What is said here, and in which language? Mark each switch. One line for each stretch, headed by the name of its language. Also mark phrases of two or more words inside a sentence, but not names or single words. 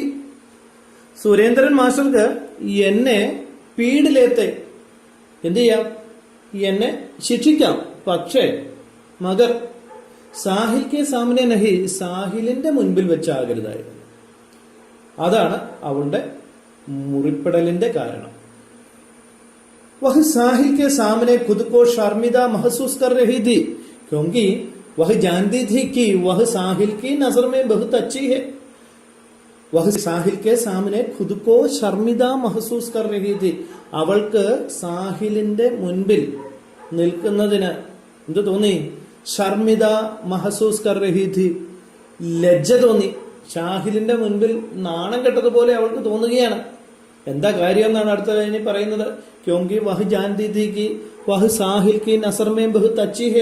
Malayalam: സുരേന്ദ്രൻ മാസ്റ്റർക്ക് എന്നെ പീഡ് ലേത്തെ, എന്ത് ചെയ്യാം, എന്നെ ശിക്ഷിക്കാം, പക്ഷേ
Hindi: मगर साहिल के सामने नहीं,
Malayalam: സാഹിലിന്റെ മുൻപിൽ വെച്ചാകരുതായിരുന്നു. അതാണ് അവളുടെ മുറിപ്പെടലിന്റെ കാരണം.
Hindi: वह साहिल के सामने खुद को शर्मिंदा महसूस कर रही थी क्योंकि वह जानती थी कि वह साहिल की नजर में बहुत अच्छी है. वह साहिल के सामने खुद को शर्मिंदा महसूस कर रही थी.
Malayalam: അവൾക്ക് സാഹിലിന്റെ മുൻപിൽ നിൽക്കുന്നതിന് എന്ത് തോന്നി?
Hindi: शर्मिंदा महसूस कर रही थी,
Malayalam: ലജ്ജ തോന്നി. സാഹിലിന്റെ മുൻപിൽ നാണം കെട്ടതുപോലെ അവൾക്ക് തോന്നുകയാണ്. എന്താ കാര്യം എന്നാണ് അടുത്ത കഴിഞ്ഞ് പറയുന്നത്.
Hindi: क्योंकि वह जानती थी कि वह साहिल की नज़र में बहुत अच्छी है.